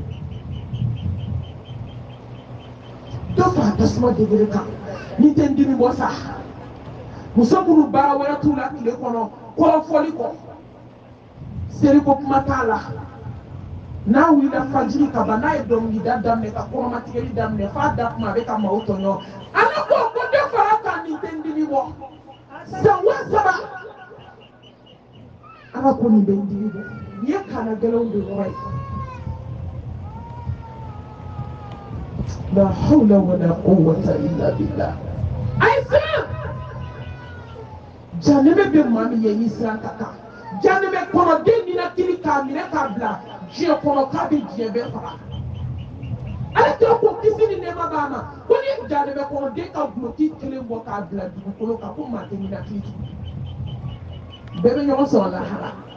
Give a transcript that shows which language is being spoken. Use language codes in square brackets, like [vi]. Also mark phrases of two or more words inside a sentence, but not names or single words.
[bm] dɔ fara tasuma degere kan nin tɛ n dimi bɔ sa muso minnu baara wɛrɛ t'u la tile kɔnɔ kɔrɔfɔli kɔ seriko kuma t'a la n'a wulila fajiri ka ban n'a ye dɔnkilida daminɛ ka kɔrɔmatigɛli daminɛ f'a da kuma a bɛ ka maaw tɔɲɔ ala ko dɔ fara kan nin tɛ n dimi bɔ san wa saba ala ko nin bɛ n dimi bɔ nin ye kana gɛlɛnw de yɔrɔ ye [ar] لا حول ولا قوة إلا بالله [bm] ayi siran janɛmɛ bɛ maa min ye n'i siran ka kan janɛmɛ kɔnɔden ninakili k'a minɛ k'a bila diɲɛ kɔnɔ k'a bɛ diɲɛ bɛɛ faga ala kira ko kisi ni nɛɛma b'a ma ko ni janɛmɛ kɔnɔden ka duloki kelen bɔ k'a bila dugukolo kan ko maa tɛ ninakili tugun bɛɛ bɛ ɲɔgɔn sɔrɔ lahara